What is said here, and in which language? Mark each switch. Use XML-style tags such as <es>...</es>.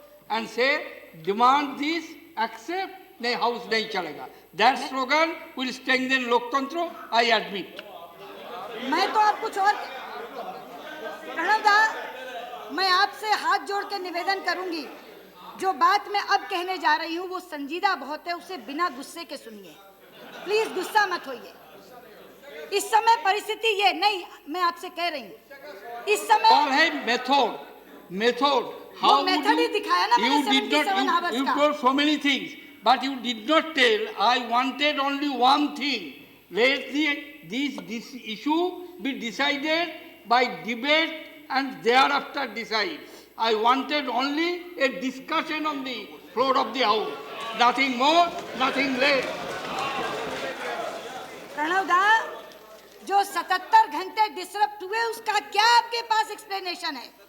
<en>And say, demand this, accept,</en> <hi>नहीं house नहीं चलेगा।</hi> <en>That slogan will strengthen loktantra, I admit.</en> <hi>मैं तो आप कुछ और प्रणव दा, मैं आपसे हाथ जोड़ के निवेदन करूंगी, जो बात मैं अब कहने जा रही हूं वो संजीदा बहुत है, उसे बिना गुस्से के सुनिए, प्लीज गुस्सा मत होइए। इस समय परिस्थिति ये नहीं, मैं आपसे कह रही हूं इस समय और है मेथड</hi> <en>how</en> <hi>मेथड ही दिखाया ना मैंने 77 आवर्स</hi> <en>you</en> <hi>का।</hi> <en>told so many things but you did not tell I wanted only one thing, let this issue be decided by debate and thereafter decide. I wanted only a discussion on the floor of the house, nothing more, nothing less.</en> <hi>Pranav दा, जो 77 घंटे disrupt हुए उसका क्या आपके पास explanation है?</hi>